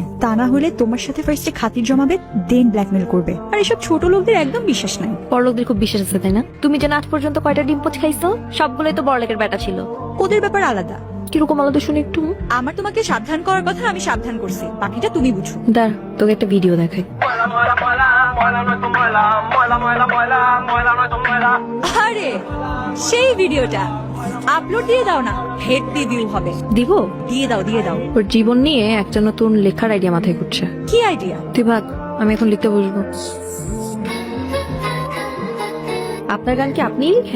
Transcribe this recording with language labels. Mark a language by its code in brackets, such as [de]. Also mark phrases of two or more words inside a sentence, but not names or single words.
[bn] তা না হলে তোমার সাথে ফার্স্টে খাতির জমাবে, দেন ব্ল্যাকমেল করবে। আর এসব ছোট লোকদের একদম বিশ্বাস নাই। বড়লোকদের খুব বিশ্বাস আছে, তাই না? তুমি যে আজ পর্যন্ত কয়টা ডিম পোচ খাইছো, সবগুলোই তো বড়লোকের বেটা ছিল। ওদের ব্যাপার আলাদা। কিরকম আলাদা শুনে একটু। আমার তোমাকে সাবধান করার কথা, আমি সাবধান করছি, বাকিটা তুমি বুঝো। দাঁড়, তোকে একটা ভিডিও দেখাই। Muela, muela, muela, muela, no esto muela, muela, muela, muela, muela, no esto muela. আরে সেই ভিডিওটা আপলোড দিয়ে দাও না, হেড রিভিউ হবে। দিব? দিয়ে দাও, দিয়ে দাও। ওর জীবন নিয়ে একটা নতুন লেখার আইডিয়া মাথায় ঘুরছে। কি আইডিয়া? তুই ভাগ, আমি এখন লিখতে বসবো। আপনার গান কি আপনিই লিখেন?